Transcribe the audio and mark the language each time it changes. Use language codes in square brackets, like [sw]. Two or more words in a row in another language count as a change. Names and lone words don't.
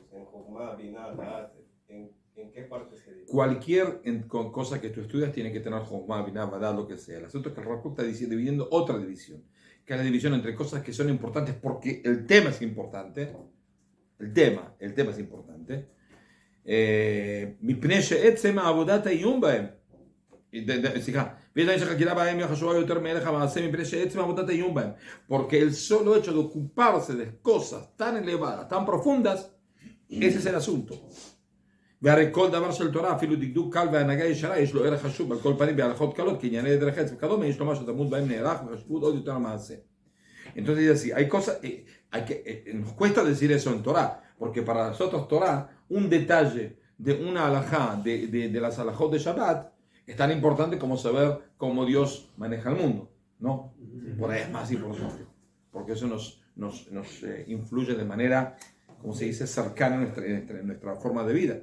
[es] ¿En [he] חכמה, בינה, דעת? [es] ¿En qué parte sería? Cualquier cosa que tú estudias tiene que tener [he] חכמה, בינה, דעת, [es] lo que sea. El asunto es que el Rav Kook está dividiendo otra división, que es la división entre cosas que son importantes porque el tema es importante. El tema es importante. [he] מפני שעצם עבודת העיון בהם, סליחה, ויש חקירה בהם חשובה יותר מערך המעשה, מפני שעצם עבודת העיון בהם, [es] porque el solo hecho de ocuparse de cosas tan elevadas, tan profundas, ese es el asunto. [he] והרי כל דבר של תורה, אפילו דקדוק קל והנהגה ישרה, יש לו ערך חשוב, על כל פנים בהלכות קלות, כענייני דרך עץ וכדומה, יש לו משהו תלמוד בהם נערך וחשיבות עוד יותר המעשה. [es] Entonces dice así, hay cosas, nos cuesta decir eso en Torah, porque para nosotros Torah, un detalle de una alajá, de las alajot de Shabbat, es tan importante como saber cómo Dios maneja el mundo, ¿no? Por ahí es más importante, porque eso nos influye de manera, como se dice, cercana en nuestra forma de vida.